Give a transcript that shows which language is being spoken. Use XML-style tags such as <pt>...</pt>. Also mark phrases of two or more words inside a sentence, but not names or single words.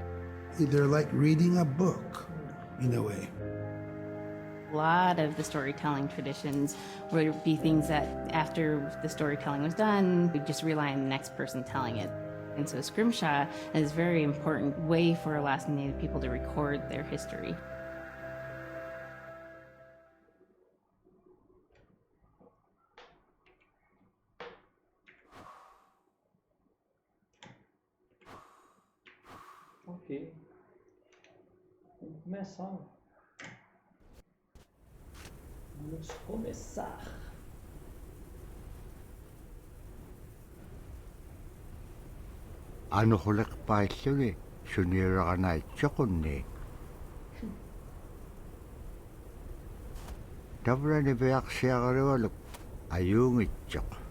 <en>They're like reading a book, in a way. A lot of the storytelling traditions would be things that after the storytelling was done, we'd just rely on the next person telling it. And so scrimshaw is a very important way for Alaskan Native people to record their history. Ok.</en> <pt>Vamos começar. Vamos começar.</pt> <esu>Anuqulek pailluni suniuraqanaitsoqunni. Tavrani peaqsiaqarualuk ayuungitsoq.</esu>